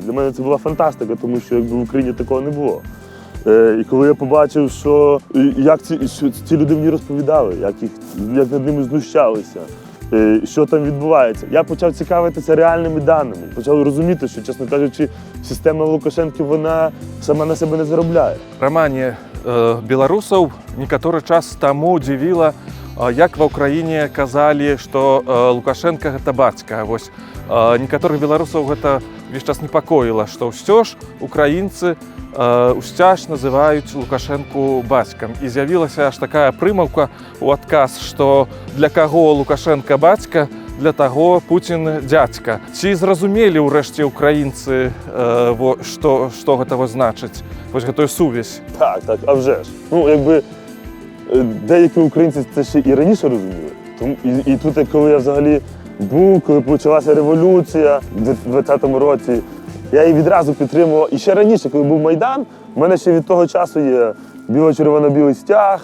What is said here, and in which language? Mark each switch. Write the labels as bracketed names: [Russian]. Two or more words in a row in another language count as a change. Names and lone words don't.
[Ukrainian] Для мене це була фантастика, тому що якби в Україні такого не було. І коли я побачив, що ці люди мені розповідали, як над ними знущалися, що там відбувається, я почав цікавитися реальними даними, почав розуміти, що, чесно кажучи, система Лукашенка, вона сама на себе не заробляє. [Belarusian] Романе, беларусаў некаторы час таму дзівіла, як ва ўкраіне казалі, што Лукашенко гэта бацька. Вось некаторых беларусаў гэта весь час непакоіла, што ўсё ж украінцы усцяж называюць Лукашэнку бацькам. І з'явілася аж такая прымаўка ў адказ, што для каго Лукашенко бацька, для таго Пуцін дзядзька. Ці зразумелі ўрэшце ўкраінцы, што гэта значыць? Вось гэтую сувязь. [Ukrainian] Так, а вже ж. Ну, якби деякі українці це ще і раніше розуміли. І тут, коли я взагалі був, коли почалася революція в 20-му році, я її відразу підтримував. І ще раніше, коли був Майдан, в мене ще від того часу є біло-червоно-білий стяг.